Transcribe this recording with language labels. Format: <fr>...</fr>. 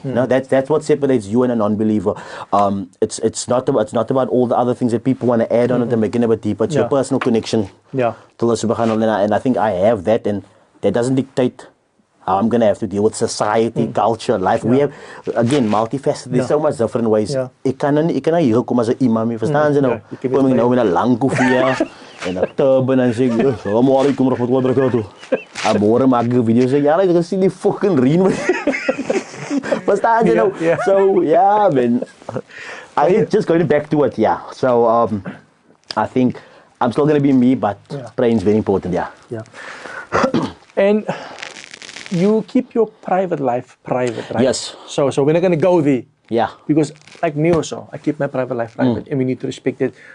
<en>No, that's what separates you and a non-believer. It's not about all the other things that people want to add on it and make it a bit deeper. It's your personal connection to Allah subhanahu wa ta'ala. And I think I have that, and that doesn't dictate how I'm going to have to deal with society, culture, life. We have, again, multifaceted. There's so much different ways.</en> <af>Ek kan hier kom as 'n imam, verstaan jy nou? Kom ek nou met 'n lang koffie en 'n turban en sê,</af> <ar>"Assalamu alaykum wa rahmatullahi wa barakatuh."</ar> <af>Môre maak ek 'n video sê, "Ja, ek gesien die fucking reën." Verstaan jy nou?</af> <en>So, yeah, man. I think just going back to it, So, I think I'm still going to be me, but praying is very important, And you keep your private life private, right? Yes. So we're not going to go there. Because like me also, I keep my private life private, and we need to respect it.</en>